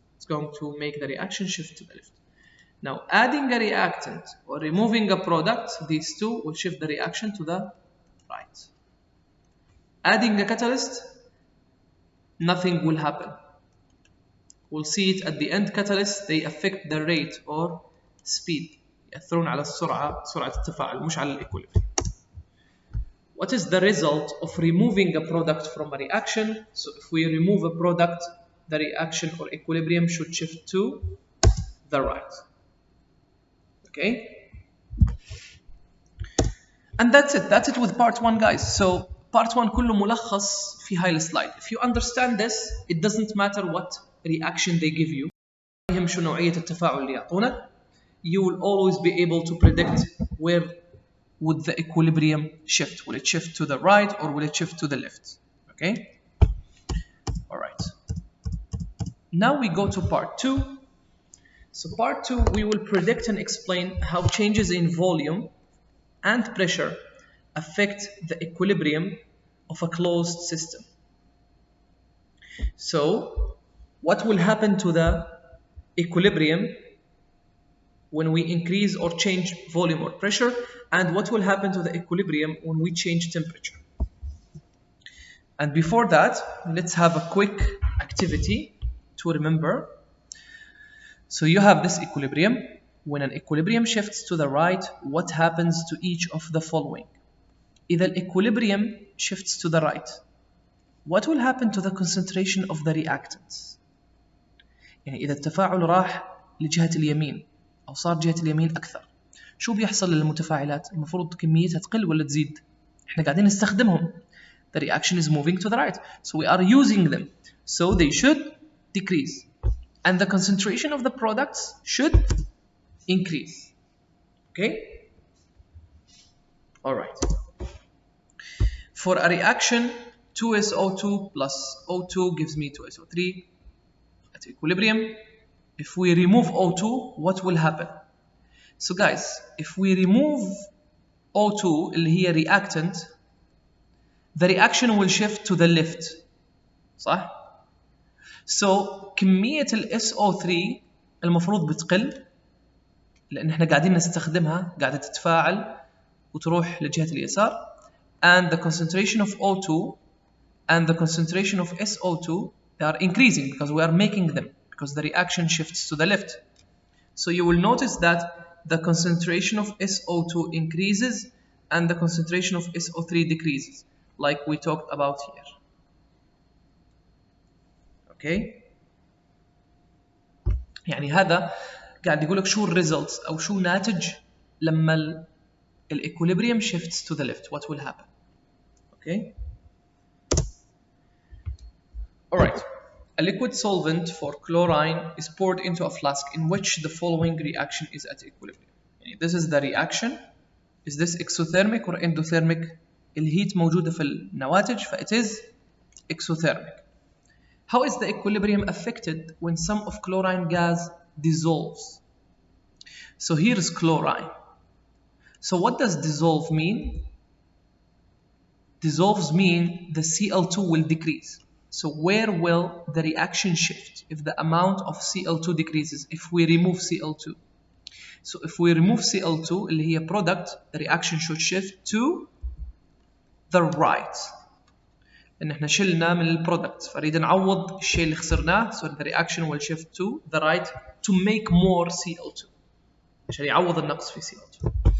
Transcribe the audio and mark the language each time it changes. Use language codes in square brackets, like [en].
[en] It's going to make the reaction shift to the left. Now adding a reactant or removing a product, these two will shift the reaction to the right. Adding a catalyst, nothing will happen. We'll see it at the end. Catalysts, they affect the rate or speed. [ar] يأثرون على السرعة، سرعة التفاعل مش على equilibrium. [en] What is the result of removing a product from a reaction? So if we remove a product, the reaction or equilibrium should shift to the right. Okay? And that's it. That's it with part 1, guys. So part 1 [ar] كله ملخص في هاي السلايد. [en] If you understand this, it doesn't matter what reaction they give you. [ar] يهم شو نوعية التفاعل اللي يعطونك. [en] You will always be able to predict where would the equilibrium shift. Will it shift to the right or will it shift to the left? Okay? All right. Now we go to part 2. So part 2, we will predict and explain how changes in volume and pressure affect the equilibrium of a closed system. So what will happen to the equilibrium when we increase or change volume or pressure, and what will happen to the equilibrium when we change temperature. And before that, let's have a quick activity to remember. So you have this equilibrium. when an equilibrium shifts to the right, what happens to each of the following? [ar] إذا [en] equilibrium shifts to the right, what will happen to the concentration of the reactants؟ [ar] يعني إذا التفاعل راح لجهة اليمين أو صار جهة اليمين أكثر، شو بيحصل للمتفاعلات؟ المفروض كميتها تقل ولا تزيد؟ إحنا قاعدين نستخدمهم. [en] The reaction is moving to the right, so we are using them, so they should decrease, and the concentration of the products should increase. Okay? All right. For a reaction, 2SO2 plus O2 gives me 2SO3 at equilibrium. If we remove O2, what will happen? So guys, if we remove O2 [ar] اللي هي [en] reactant, the reaction will shift to the left. [ar] صح؟ So كمية ال SO3 المفروض بتقل لأن احنا قاعدين نستخدمها، قاعدة تتفاعل وتروح لجهة اليسار. [en] And the concentration of O2 and the concentration of SO2, they are increasing because we are making them, because the reaction shifts to the left. So you will notice that the concentration of SO2 increases and the concentration of SO3 decreases, like we talked about here. Okay? [ar] يعني هذا قاعد يقول لك شو الريزلتس أو شو ناتج لما [en] equilibrium shifts to the left, what will happen. Okay? Alright. A liquid solvent for chlorine is poured into a flask in which the following reaction is at equilibrium. This is the reaction. Is this exothermic or endothermic? [ar] الهيت موجودة في النواتج, [en] it is exothermic. How is the equilibrium affected when some of chlorine gas dissolves? So here is chlorine. So what does dissolve mean? Dissolves mean the Cl2 will decrease. So where will the reaction shift if the amount of Cl2 decreases, if we remove Cl2? So if we remove Cl2 [ar] اللي هي [en] product, the reaction should shift to the right. [ar] لأن احنا شلنا من البرودكت فنريد نعوض الشيء اللي خسرناه, [en] so the reaction will shift to the right to make more Cl2 [ar] عشان يعوض النقص في Cl2.